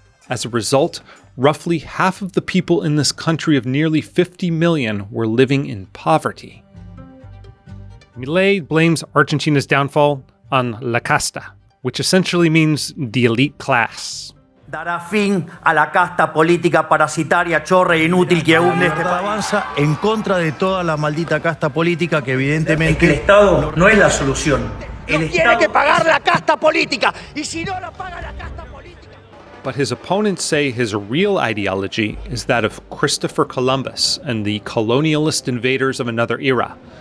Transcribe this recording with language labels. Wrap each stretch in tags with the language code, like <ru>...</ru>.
<en>As a result, roughly half of the people in this country of nearly 50 million were living in poverty. Milei blames Argentina's downfall on la casta, which essentially means the elite class.</en> <es>Dará fin a la casta política parasitaria, chorra e inútil que hunde este país. Avanza en contra de toda la maldita casta política que evidentemente... El Estado no es la solución. El tiene que pagar la casta política. Y si no la paga la casta política...</es> <en>But his opponents say his real ideology is that of Christopher Columbus and the colonialist invaders of another era,</en>